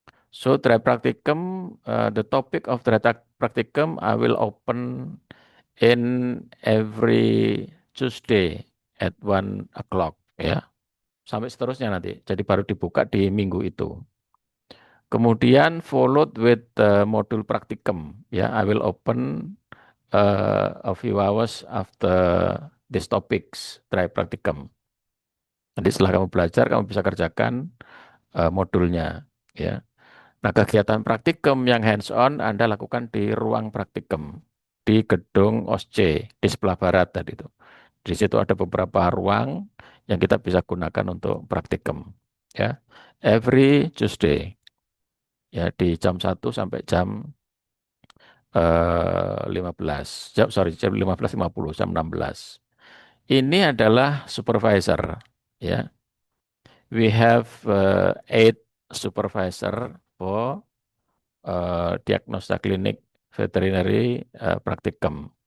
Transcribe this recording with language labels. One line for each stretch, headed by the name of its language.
English: So try practicum, the topic of try practicum I will open in every Tuesday at 1 o'clock ya.
Indonesian: Sampai seterusnya nanti. Jadi baru dibuka di minggu itu. Kemudian
English: followed with modul practicum
Indonesian: ya.
English: I will open a few hours after these topics try practicum.
Indonesian: Nanti setelah kamu belajar kamu bisa kerjakan modulnya ya. Nah, kegiatan praktikum yang hands-on Anda lakukan di ruang praktikum di gedung OSC di sebelah barat tadi itu. Di situ ada beberapa ruang yang kita bisa gunakan untuk praktikum. Ya,
English: every Tuesday
Indonesian: ya di jam 1 sampai jam 15. Jam 15.50 jam 16. Ini adalah supervisor, ya.
English: We have eight supervisor for diagnosa klinik veterinary practicum.